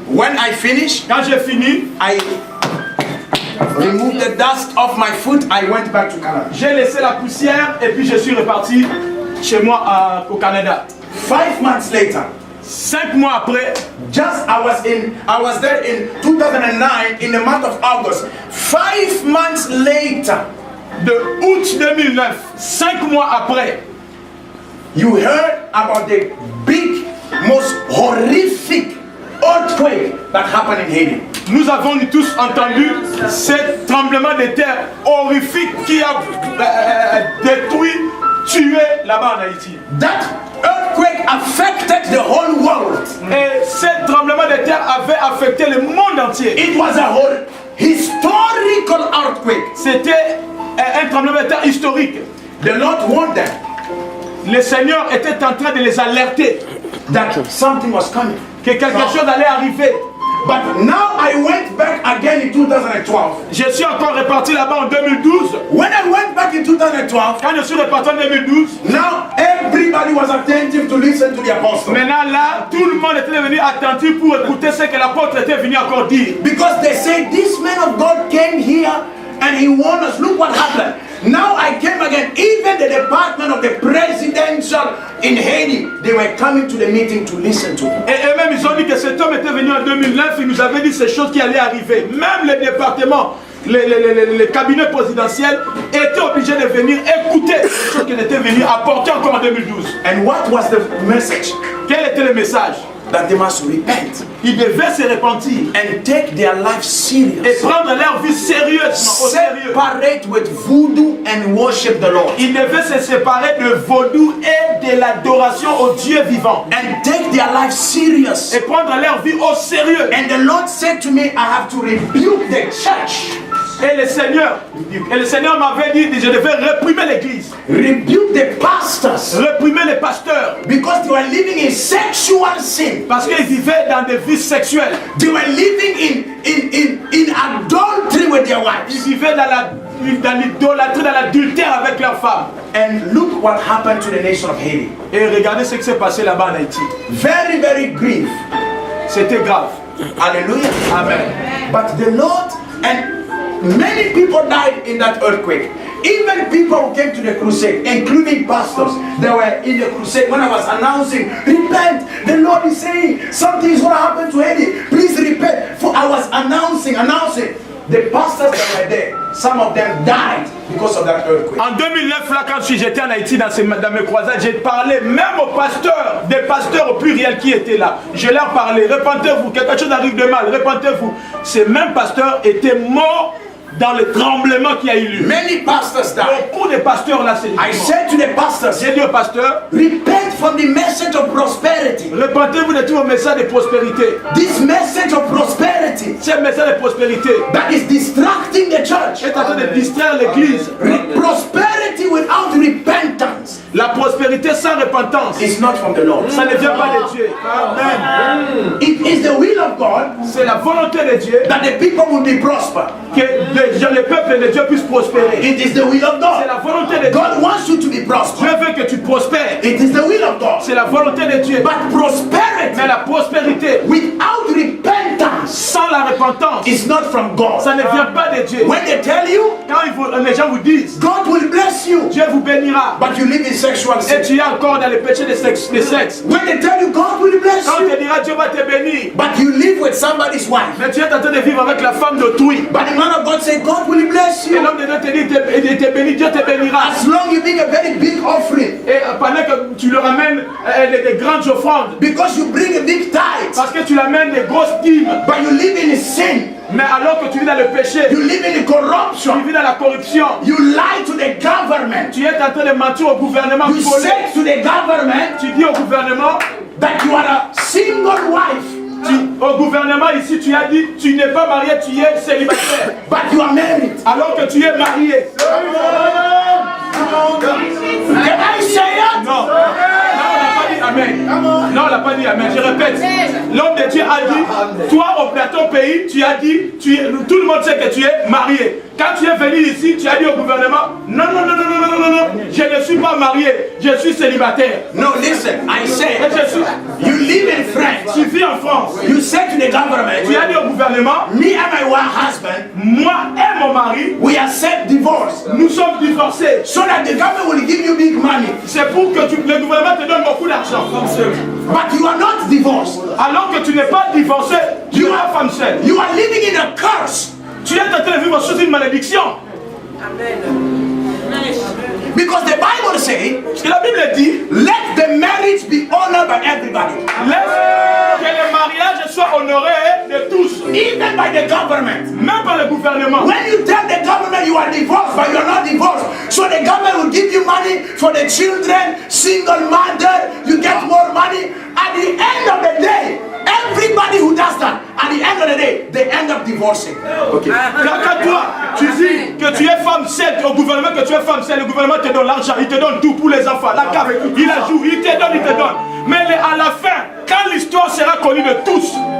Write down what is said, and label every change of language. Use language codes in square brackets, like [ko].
[en] When I finished, [fr] Quand j'ai fini, [en] I removed the dust off my foot. I went back to Canada. [fr] j'ai laissé la poussière et puis je suis reparti chez moi au Canada. [en] 5 months later, [fr] 5 mois après, [en] I was there in 2009 in the month of August. 5 months later, [fr] de août 2009, 5 mois après, [en] you heard about the big, most horrific earthquake that happened in Haiti. [fr] nous avons tous entendu ce tremblement de terre horrifique qui a détruit, tué là-bas en Haïti. [en] That earthquake affected the whole world. [fr] Et ce tremblement de terre avait affecté le monde entier. [en] It was a whole historical earthquake. [fr] C'était un tremblement de terre historique. [en] The Lord warned them. [fr] Le Seigneur était en train de les alerter [en] That something was coming. [fr] que quelque chose allait arriver. [en] But now I went back again in 2012. [fr] Je suis encore reparti là-bas en 2012. [en] When I went back in 2012, [fr] Quand je suis reparti en 2012, [en] now everybody was attentive to listen to the apostle. [fr] maintenant là, tout le monde était venu attentif pour écouter ce que l'apôtre était venu encore dire. [en] Because they say this man of God came here and he warned us. Look what happened. Now I came again. Even the department of the presidential in Haiti, they were coming to the meeting to listen to him. [fr] Et même ils ont dit que cet homme était venu en 2009, il nous avait dit ces choses qui allaient arriver. Même le département, les cabinets présidentiels étaient obligés de venir écouter ces choses qu'il était venu apporter encore en 2012. [en] And what was the message? [fr] Quel était le message? [en] That they must repent [fr] Ils devaient se repentir [en] and take their life [fr] et [en] serious. [fr] prendre leur vie sérieusement au sérieux. [en] Separate with voodoo and worship the Lord. [fr] Ils devaient se séparer de vaudou et de l'adoration au Dieu vivant. [en] And take their life serious. [fr] Et prendre leur vie au sérieux. [en] And the Lord said to me, I have to rebuke the church. [fr] Et le Seigneur m'avait dit que je devais réprimer l'église. [en] Rebuke the pastors. [fr] Réprimer les pasteurs. [en] Because they were living in sexual sin. [fr] Parce qu'ils vivaient dans des vies sexuelles. [en] They were living in adultery with their [fr] Ils [en] wives. [fr] vivaient dans l'idolâtrie, dans l'adultère avec leurs femmes. [en] And look what happened to the nation of Haiti. [fr] Et regardez ce qui s'est passé là-bas en Haïti. [en] Very, very grief. [fr] C'était grave. [en] Hallelujah. [fr] Amen. [en] But the Lord, and many people died in that earthquake. Even people who came to the crusade, including pastors, they were in the crusade. When I was announcing, repent, the Lord is saying something is going to happen to Haiti. Please repent. For I was announcing. The pastors that were there, some of them died because of that earthquake. [fr] En 2009, là, quand j'étais en Haïti dans mes croisades, j'ai parlé même aux pasteurs, des pasteurs au pluriel qui étaient là. Je leur parlais, repentez-vous, quelque chose arrive de mal, repentez-vous. Ces mêmes pasteurs étaient morts dans le tremblement qui a eu lieu. [en] Many pastors died. [fr] Beaucoup de pasteurs là, c'est [en] I said to the pastors, [fr] j'ai dit aux pasteurs, [en] repent from the message of prosperity. [fr] repentez-vous de tout vos messages de prospérité. [en] This message of prosperity [fr] Ce message de prospérité [en] that is distracting the church. [fr] est en train de distraire l'église. [en] Prosperity without repentance [fr] La prospérité sans repentance, [en] is not from the Lord. [fr] ça ne vient pas de Dieu. Amen. [en] It is the will of God [fr] C'est la volonté de Dieu [en] that the people will be prosper. [fr] que le peuple de Dieu puisse prospérer. [en] It is the will of [fr] C'est [en] God. [fr] la volonté de Dieu. [en] God wants you to be [fr] Dieu [en] prosper. [fr] veut que tu prospères. [en] It is the will of God. [fr] C'est la volonté de Dieu. [en] But prosperity [fr] Mais la prospérité [en] without repentance [fr] sans la repentance, [en] is not from God. [fr] ça ne vient pas de Dieu. [en] When they tell you, [fr] Quand les gens vous disent, [en] God will bless you, [fr] Dieu vous bénira, [en] but you live in sexual [fr] et [en] sin. [fr] tu es encore dans le péché de sexe. [en] When they tell you, God will bless [fr] Quand on te [en] you, [fr] dira Dieu va te bénir, [en] but you live with somebody's wife. [fr] mais tu es en train de vivre avec la femme d'autrui. [en] But the man of God said, God will bless [fr] Et [en] you [fr] l'homme de Dieu te dit, il te bénit, Dieu te bénira. [en] as long you bring a very big offering. [fr] Et pendant que tu leur amènes des grandes offrandes, [en] Because you bring a big tithe, [fr] parce que tu l'amènes des grosses dîmes, [en] but you live in sin. [fr] mais alors que tu vis dans le péché, [en] You live in [fr] tu [en] corruption. [fr] vis dans la corruption, [en] You lie to the government. [fr] tu es en train de mentir au gouvernement, [en] You [fr] volé. [en] say to the government [fr] Tu dis au gouvernement, [en] that you are a single wife, [fr] au gouvernement ici, tu as dit, tu n'es pas marié, tu es célibataire, [en] but you are married. [fr] alors que tu es marié. [en] Can I say it? [fr] Non, non, on n'a pas dit Amen. Non, on n'a pas dit Amen. Je répète, l'homme de Dieu a dit, toi au plateau pays, tu as dit, tout le monde sait que tu es marié. Quand tu es venu ici, tu as dit au gouvernement, non, non, non, non, non, non, non, non, je ne suis pas marié, je suis célibataire. [en] No, listen, I [fr] Et [en] say, [fr] je suis, [en] you live in France. [fr] tu vis en France. [en] You say to the [fr] Tu as [en] government, [fr] dit au gouvernement, [en] me and my husband, [fr] moi et mon mari, [en] we accept divorce [fr] nous sommes divorcés. [en] so that the government will give you big money. [fr] C'est pour que le gouvernement te donne beaucoup d'argent. [en] But you are not divorced. [fr] Alors que tu n'es pas divorcé, tu es une femme seule. [en] You are living in a curse. [fr] Tu es en train de vivre sous une malédiction. [en] Because the Bible says, [fr] Parce que la Bible dit, [en] let the marriage be honored by everybody. [fr] laisse que le mariage soit honoré de tous. [en] Even by the government. [fr] Même par le gouvernement. [en] When you tell the government you are divorced, but you are not divorced, so the government will give you money for the children, single mother, you get more money. At the end of the day, everybody who does that, at the end of the day, they end up divorcing. Okay. [fr] Quand toi, tu dis que tu es femme seule au gouvernement, que tu es femme seule, le gouvernement te donne l'argent, il te donne tout pour les enfants, la cave, il la joue, il te donne. Mais à la fin, quand l'histoire sera connue de tous.